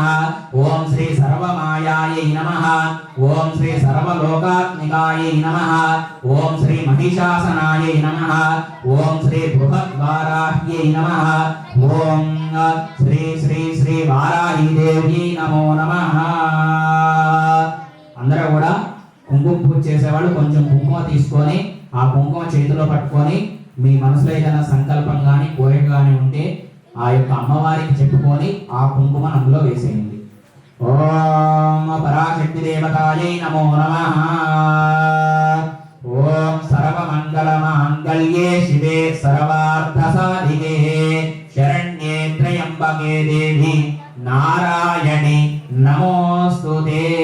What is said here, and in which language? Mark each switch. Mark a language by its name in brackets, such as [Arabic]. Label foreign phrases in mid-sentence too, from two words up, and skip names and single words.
[Sanskrit] ओम श्री सर्वमायायै नमः। ओम श्री सर्वलोकात्मिकायै नमः। ओम श्री महिषासनायै नमः। ओम श्री बृहद्वाराह्यै नमः। ओम श्री श्री श्री वाराही देव्यै नमो नमः। [Telugu] అందరూ కూడా కుంకుమ పూజ చేసేవాళ్ళు కొంచెం కుంకుమ తీసుకొని ఆ కుంకుమ చేతిలో పట్టుకొని మీ మనసులో ఏదైనా సంకల్పం కానీ కోరిక కానీ ఉంటే ఆ యొక్క అమ్మవారికి చెప్పుకొని ఆ కుంకుమ అందులో వేసేయండి. [Sanskrit] ఓం పరాశక్తి దేవతాయై నమో నమః. ఓం సర్వమంగళ మాంగళ్యే శివే సర్వార్థ సాధికే శరణ్యే త్రయంబకే దేవి నారాయణి నమోస్తుతే.